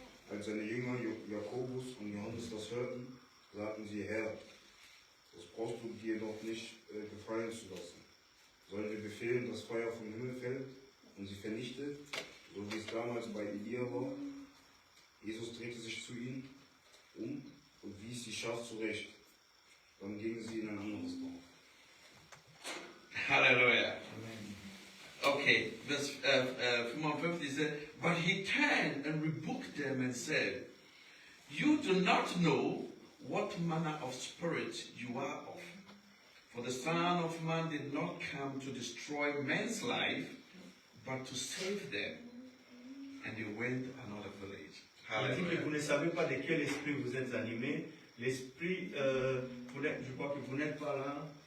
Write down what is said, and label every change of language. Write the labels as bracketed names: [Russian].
[German] Als seine Jünger Jakobus und Johannes das hörten, sagten sie: Herr, das brauchst du dir doch nicht gefallen zu lassen. Sollen wir befehlen, dass Feuer vom Himmel fällt und sie vernichtet, so wie es damals bei Elia war? Jesus drehte sich zu ihnen um und wies sie scharf zurecht. Dann gingen sie in ein anderes Dorf. Halleluja. [English] Okay, Vers 55 says, but he turned and rebuked them and said, you do not know what manner of spirit you are of. For the Son of Man did not come to destroy man's life, but to save them. And he went to another village. [French] Il dit que vous ne savez pas de quel esprit vous êtes animé. L'esprit, je crois que vous n'êtes pas là.